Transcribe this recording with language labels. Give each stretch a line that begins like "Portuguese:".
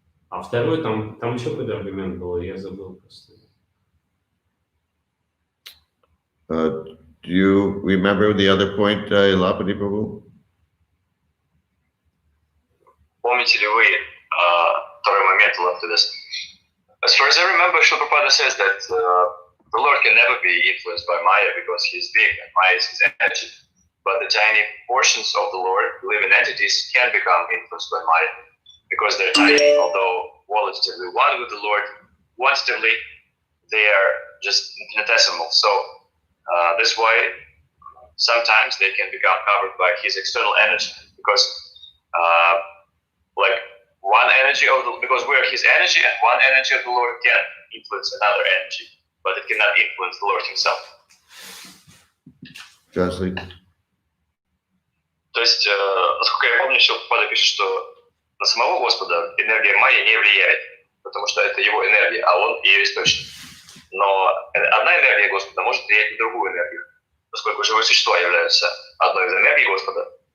Russian: А второй, там еще какой-то аргумент был, я забыл просто.
English: Do you remember the other point, Ilapati Prabhu? Помните ли вы второй момент, Лаптидас? As far as I remember, Srila Prabhupada says that the Lord can never be influenced by Maya because he is big and Maya is his energy. But the tiny portions of the Lord, living entities, can become influenced by Maya because they're tiny. Although qualitatively one with the Lord, quantitatively they are just infinitesimal. So that's why sometimes they can become covered by his external energy because one energy because we are his energy, and one energy of the Lord can influence another energy, but it cannot influence the Lord himself. Translate.
Russian: То есть, насколько я помню, что Прабхупада пишет, что на самого Господа энергия Майя не влияет, потому что это его энергия, а он ее источник. Но одна энергия Господа может влиять на другую энергию. Поскольку живые существа являются одной из энергий Господа,